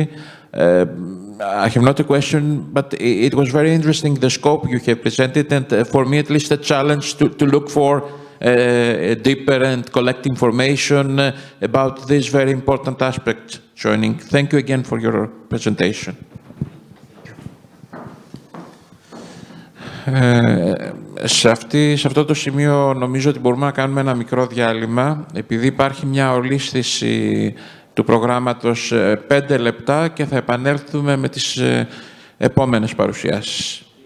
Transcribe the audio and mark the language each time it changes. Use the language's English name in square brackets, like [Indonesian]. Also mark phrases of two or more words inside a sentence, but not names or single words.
[English] I have not a question, but it was very interesting, the scope you have presented, and for me at least a challenge to look for deeper and collect information about this very important aspect joining. Thank you again for your presentation. [Greek] Σε αυτό το σημείο νομίζω ότι μπορούμε να κάνουμε ένα μικρό διάλειμμα, επειδή υπάρχει μια ολίσθηση του προγράμματος 5 λεπτά και θα επανέλθουμε με τις επόμενες παρουσιάσεις.